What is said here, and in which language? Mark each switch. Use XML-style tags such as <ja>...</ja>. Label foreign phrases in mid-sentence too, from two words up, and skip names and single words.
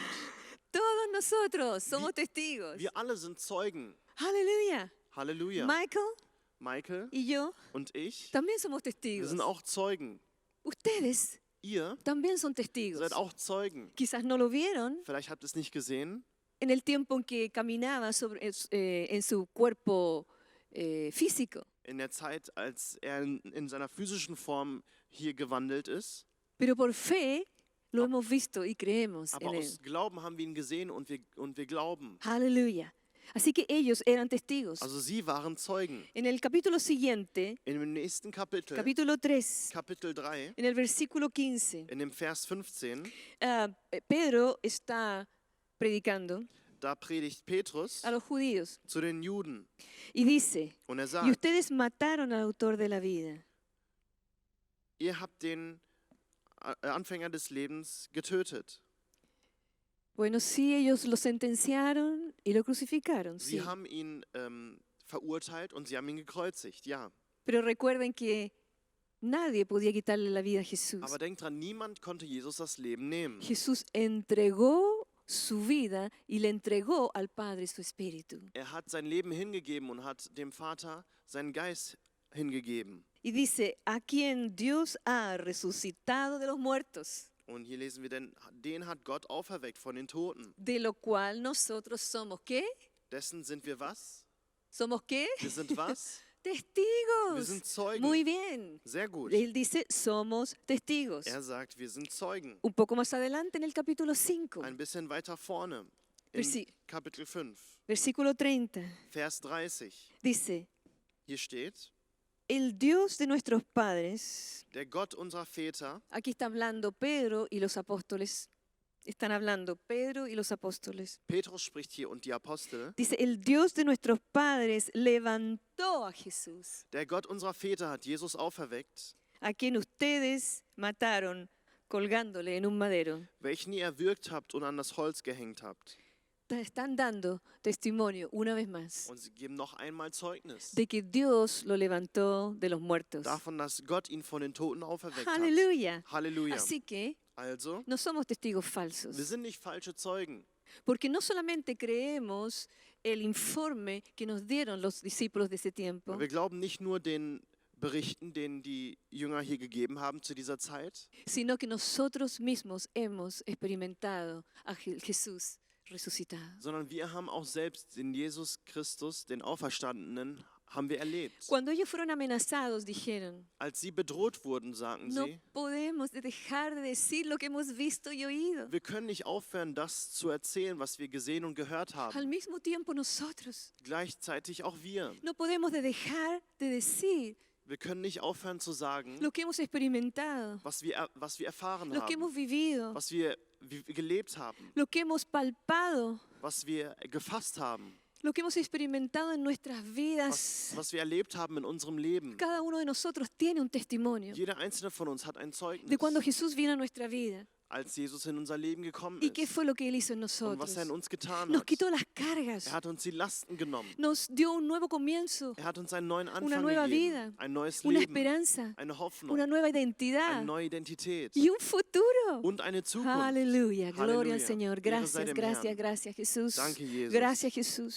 <es>Todos nosotros somos testigos.</es> <de>Wir alle sind Zeugen.</de> <es>Aleluya.</es> <de>Halleluja.</de> <es>Michael</es> <de>Michael</de> <es>y yo</es> <de>und ich,</de> <es>también somos</es> <de>wir</de> <es>testigos.</es> <de>sind auch Zeugen.</de> <es>Ustedes</es> <de>Ihr</de> <es>también son testigos.</es> <de>seid auch Zeugen.</de> <es>Quizás no lo vieron</es> <de>Vielleicht habt ihr es nicht gesehen,</de> <es>en el tiempo en que caminaba en su cuerpo físico.</es> <de>in der Zeit, als er in seiner physischen Form hier gewandelt ist.</de> <es>Pero por fe lo hemos visto y creemos</es> <de>Aber</de> <es>en</es> <de>aus</de> <es>él.</es> <de>Glauben haben wir ihn gesehen und wir glauben.</de> <es>Aleluya. Así que ellos eran testigos.</es> <de>Also sie waren Zeugen.</de> <es>En el capítulo siguiente,</es> <de>In dem nächsten Kapitel,</de> <es>capítulo 3,</es> <de>Kapitel 3,</de> <es>en el versículo 15,</es> <de>in dem Vers 15,</de> <es>Pedro está predicando</es> <de>da predigt Petrus</de> <es>a los judíos</es> <de>zu den Juden.</de> <es>y dice,</es> <de>Und er</de> <es>y</es> <de>sagt,</de> <es>ustedes mataron al autor de la vida.</es> <de>ihr habt den Anfänger des Lebens getötet.</de> <es>Bueno, sí, ellos lo sentenciaron y lo crucificaron, sí.</es> <de>Sie haben ihn verurteilt und sie haben ihn gekreuzigt, ja.</de> <es>Pero recuerden que nadie podía quitarle la vida a Jesús.</es> <de>Aber denkt dran, niemand konnte Jesus das Leben nehmen.</de> <es>Jesús entregó su vida y le entregó al Padre su espíritu.</es> <de>Er hat sein Leben hingegeben und hat dem Vater seinen Geist hingegeben.</de> <es>Y dice, a quien Dios ha resucitado de los muertos.</es> <de>Und hier lesen wir, denn den hat Gott auferweckt von den Toten.</de> <es>de lo cual nosotros somos, ¿qué?</es> <de>Dessen sind wir was?</de> <es>¿Somos qué?</es> <de>Wir sind was? Wir</de> <es>Testigos.</es> <de>sind Zeugen.</de> <es>Muy bien.</es> <de>Sehr gut.</de> <es>Él dice, somos testigos.</es> <de>Er sagt, wir sind Zeugen.</de> <es>Un poco más adelante en el capítulo 5,</es> <de>Ein bisschen weiter vorne, in Versi- Kapitel 5,</de> <es>versículo 30,</es> <de>Vers 30.</de> <es>dice,</es> <de>Hier steht,</de> <es>el Dios de nuestros padres,</es> <de>der Gott unserer Väter,</de> <es>aquí está hablando Pedro y los apóstoles, están hablando Pedro y los apóstoles.</es> <de>Petrus spricht hier und die Apostel,</de> <es>Dice, el Dios de nuestros padres levantó a Jesús,</es> <de>der Gott unserer Väter hat Jesus auferweckt,</de> <es>a quien ustedes mataron colgándole en un madero.</es> <de>welchen ihr erwürgt habt und an das Holz gehängt habt.</de> <es>Están dando testimonio una vez más</es> <de>Und sie geben noch einmal Zeugnis</de> <es>de que Dios lo levantó de los muertos.</es> <de>davon, dass Gott ihn von den Toten auferweckt hat.</de> <es>Aleluya.</es> <de>Halleluja.</de> <es>Así que</es> <de>Also,</de> <es>no somos testigos</es> <de>wir</de> <es>falsos,</es> <de>sind nicht falsche Zeugen,</de> <es>porque no solamente creemos el informe que nos dieron los discípulos de ese tiempo,</es> <de>wir glauben nicht nur den Berichten, denen die Jünger hier gegeben haben zu dieser Zeit,</de> <es>sino que nosotros mismos hemos experimentado a Jesús resucitado.</es> <de>sondern wir haben auch selbst den Jesus Christus, den Auferstandenen, haben wir erlebt.</de> <es>Cuando ellos fueron amenazados, dijeron,</es> <de>Als sie bedroht wurden, sagten</de> <es>no</es> <de>sie,</de> <es>podemos dejar de decir lo que hemos visto y oído.</es> <de>wir können nicht aufhören, das zu erzählen, was wir gesehen und gehört</de> <es>Al</es> <de>haben.</de> <es>mismo tiempo nosotros</es> <de>Gleichzeitig auch wir.</de> <es>no podemos dejar de decir</es> <de>Wir können nicht aufhören zu sagen,</de> <es>lo que hemos experimentado,</es> <de>was wir erfahren</de> <es>lo que</es> <de>haben,</de> <es>hemos vivido,</es> <de>was wir gelebt haben,</de> <es>lo que hemos palpado,</es> <de>was wir gefasst haben,</de> <es>lo que hemos experimentado en nuestras vidas.</es> <de>was wir erlebt haben in unserem Leben.</de> <es>Cada uno de nosotros tiene un testimonio</es> <de>Jeder einzelne von uns hat ein Zeugnis,</de> <es>de cuando Jesús vino a nuestra vida</es> <de>als Jesus in unser Leben gekommen</de> <es>y qué</es> <de>ist</de> <es>fue lo que Él hizo en</es> <de>und</de> <es>nosotros.</es> <de>was er in uns getan</de> <es>Nos</es> <de>hat.</de> <es>quitó las cargas,</es> <de>Er hat uns die Lasten genommen.</de> <es>nos dio un nuevo comienzo,</es> <de>Er hat uns einen neuen</de> <es>una</es> <de>Anfang</de> <es>nueva</es> <de>gegeben,</de> <es>vida,</es> <de>ein neues</de> <es>una</es> <de>Leben,</de> <es>esperanza,</es> <de>eine Hoffnung,</de> <es>una nueva</es> <de>eine</de> <es>identidad</es> <de>neue Identität</de> <es>y un futuro.</es> <de>und eine Zukunft.</de> <es>Aleluya, gloria al</es> <de>Halleluja.</de> <es>Señor.</es> <de>Ehre sei</de> <es>Gracias,</es> <de>dem</de> <es>gracias,</es> <de>Herrn.</de> <es>gracias Jesús.</es> <de>Danke, Jesus.</de> <es>Gracias Jesús.</es>